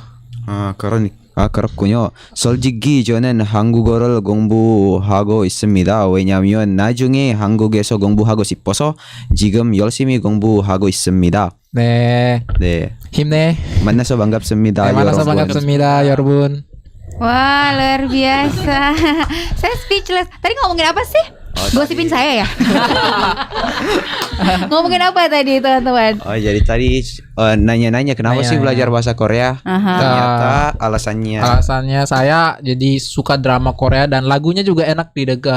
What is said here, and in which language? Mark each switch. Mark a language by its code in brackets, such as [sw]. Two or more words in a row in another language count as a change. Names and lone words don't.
[ko] 그렇군요. 솔직히 저는 한국어를 공부하고 있습니다. 왜냐하면 나중에 한국에서 공부하고 싶어서 지금 열심히 공부하고 있습니다. 네, 네, 힘내. 만나서 반갑습니다. 만나서 여러분. 반갑습니다, 여러분. [id] Wah, luar biasa. Saya speechless. Tadi ngomongin apa sih? Gosipin saya ya? Ngomongin apa tadi teman-teman? Jadi tadi nanya-nanya kenapa sih belajar bahasa Korea? Ternyata Alasannya saya jadi suka drama Korea dan lagunya juga enak didengar.